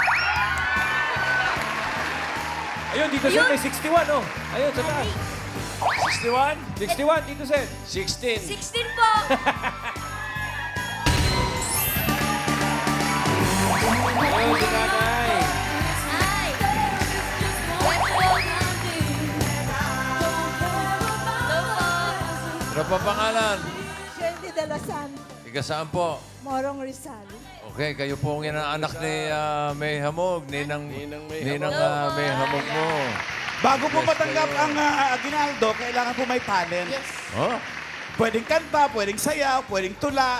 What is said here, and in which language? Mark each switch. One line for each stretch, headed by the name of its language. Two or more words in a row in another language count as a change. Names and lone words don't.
Filipino: Ayun, dito Sen, may 61, oh. Ayun, sa taas. 61. 61, dito Sen. 16. 16 po. Ayun, si Nanay. Ay.
English: Let's go.
Filipino: Ano pa pangalan? Shelby de los Santos, Tiga saan po? Morong Rizal. Okay, kayo po ang inaanak ni May Hamog. Ninang Ninang May May Hamog mo. Bago po matanggap ang aginaldo, kailangan po may talent. Yes. Oh, Pwedeng kanta, pwedeng sayaw, pwedeng tula,